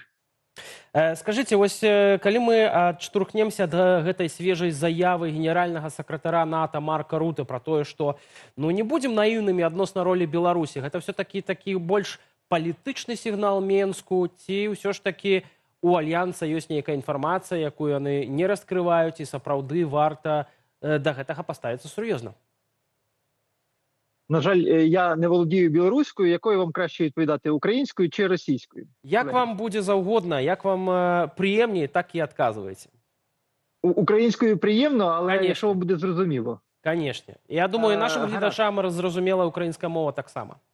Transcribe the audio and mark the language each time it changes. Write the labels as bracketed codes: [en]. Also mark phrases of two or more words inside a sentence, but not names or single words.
[be] Скажыце, вось калі мы адштурхнемся да гэтай свежай заявы генеральнага сакратара НАТО Марка Руты пра тое, што не будзем наіўнымі адносна ролі Беларусі, гэта ўсё-такі такі больш палітычны сігнал Менску, ці ўсё ж такі у альянса ёсць нейкая інфармацыя, якую яны не раскрываюць, і сапраўды варта да гэтага паставіцца сур'ёзна? [uk] На жаль, я не володію білоруською, якою вам краще відповідати, українською чи російською? Як вам буде завгодно, як вам приємні, так і відказуєте. Українською приємно, але якщо вам буде зрозуміло. Звісно. Я думаю, нашим глядачам зрозуміла українська мова так само.